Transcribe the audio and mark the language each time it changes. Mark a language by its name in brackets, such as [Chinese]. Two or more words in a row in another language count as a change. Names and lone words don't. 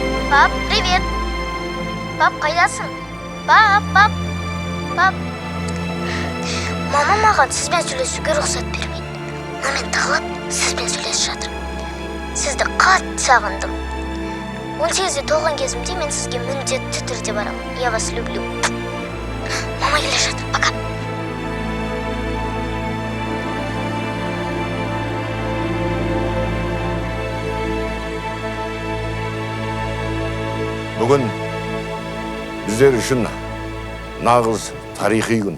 [Russian] Пап, привет. Пап, қайдасың? Пап. [Kazakh] Мама маған сізбен сөйлесуге рұқсат бермейді. Мен тағылып сізбен сөйлесіп жатырмын. Сізді қатты сағындым. 18-де толған кезімде мен сізге міндетті түрде барамын. [Russian] Я вас люблю. [Kazakh] Мама келе жатыр. [Russian] Пока. [Kazakh] Бүгін біздер үшін нағыз тарихи күн.